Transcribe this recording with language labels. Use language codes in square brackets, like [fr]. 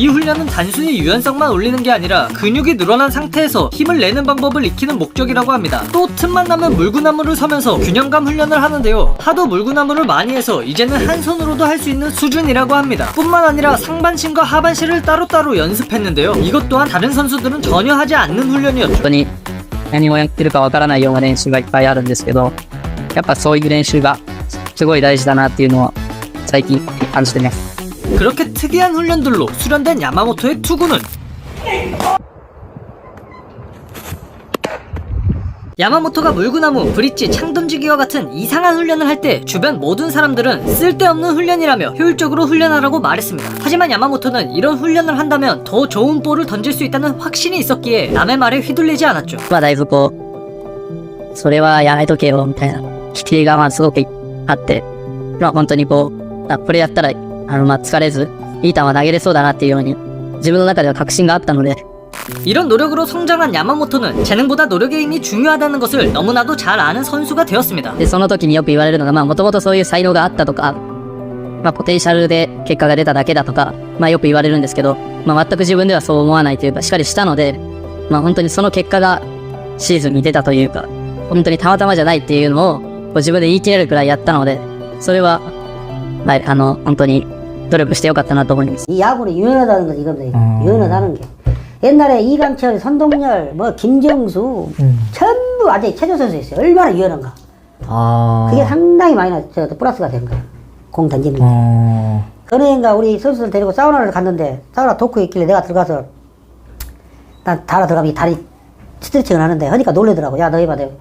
[ko] 이 훈련은 단순히 유연성만 올리는 게 아니라 근육이 늘어난 상태에서 힘을 내는 방법을 익히는 목적이라고 합니다. 또 틈만 나면 물구나무를 서면서 균형감 훈련을 하는데요. 하도 물구나무를 많이 해서 이제는 한 손으로도 할 수 있는 수준이라고 합니다. 뿐만 아니라 상반신과 하반신을 따로따로 연습했는데요. 이것 또한 다른 선수들은 전혀 하지 않는 훈련이었죠. [ja] 本当に何をやってるかわからないような練習がいっぱいあるんですけど、やっぱそういう練習がすごい大事だなっていうのは最近感じてます。 [ko] 그렇게 특이한 훈련들로 수련된 야마모토의 투구는 야마모토가 물구나무, 브릿지, 창 던지기와 같은 이상한 훈련을 할 때 주변 모든 사람들은 쓸데없는 훈련이라며 효율적으로 훈련하라고 말했습니다. 하지만 야마모토는 이런 훈련을 한다면 더 좋은 볼을 던질 수 있다는 확신이 있었기에 남의 말에 휘둘리지 않았죠. [ja] まあだいぶこう、それはやめとけよみたいな否定がまあすごくあって、まあ本当にこう、これやったらまあ疲れずいい球投げれそうだなっていうように自分の中では確信があったので。 [ko] 이런 노력으로 성장한 야마모토는 재능보다 노력의 힘이 중요하다는 것을 너무나도 잘 아는 선수가 되었습니다. [ja] でその時によく言われるのが、まあもともとそういう才能があったとか、まあポテンシャルで結果が出ただけだとか、まあよく言われるんですけど、まあ全く自分ではそう思わないというか、しっかりしたので、まあ本当にその結果がシーズンに出たというか、本当にたまたまじゃないっていうのをこう自分で言い切れるくらいやったので、それは、はい、本当に努力してよかったなと思います。 [ko] 이 야구는 유연하다는 거 이겁니다. 유연하다는 게. 옛날에 이강철, 선동열, 뭐 김정수 전부 아직 체조 선수였어요. 얼마나 유연한가. 그게 상당히 많이 플러스가 된 거예요. 공 던지는 게. 어느 해인가 우리 선수들 데리고 사우나를 갔는데 사우나 도크에 있길래 내가 들어가서 난 달아 들어가면 다리 스트레칭을 하는데 하니까 놀래더라고. 야, 너 해봐.